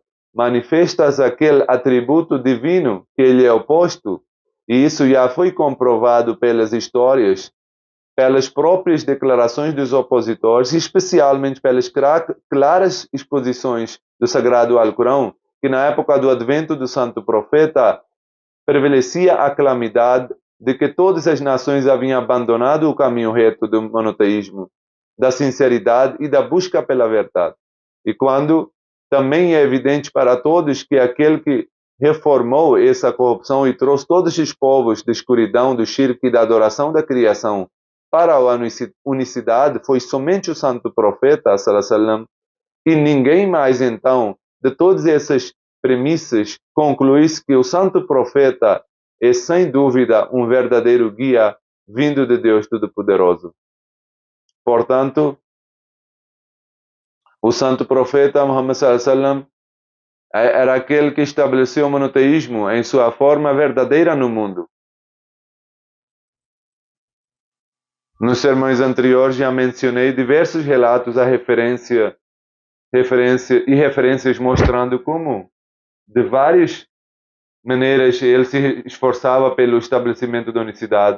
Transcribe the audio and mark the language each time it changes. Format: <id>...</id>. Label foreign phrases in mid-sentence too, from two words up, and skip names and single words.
<pt>manifestas aquele atributo divino que lhe é oposto, e isso já foi comprovado pelas histórias, pelas próprias declarações dos opositores, e especialmente pelas claras exposições do Sagrado Alcorão, que na época do advento do Santo Profeta prevalecia a calamidade de que todas as nações haviam abandonado o caminho reto do monoteísmo, da sinceridade e da busca pela verdade. E quando também é evidente para todos que aquele que reformou essa corrupção e trouxe todos os povos da escuridão, do shirk e da adoração da criação para a unicidade foi somente o santo profeta,</pt> <ar>صلى الله عليه وسلم,</ar> <pt>e ninguém mais. Então, de todas essas premissas, conclui-se que o santo profeta é sem dúvida um verdadeiro guia vindo de Deus Todo-Poderoso. Portanto, o santo profeta Muhammad</pt> <ar>صلى الله عليه وسلم</ar> <pt>era aquele que estabeleceu o monoteísmo em sua forma verdadeira no mundo. Nos sermões anteriores já mencionei diversos relatos a referências mostrando como, de várias maneiras, ele se esforçava pelo estabelecimento da unicidade.</pt>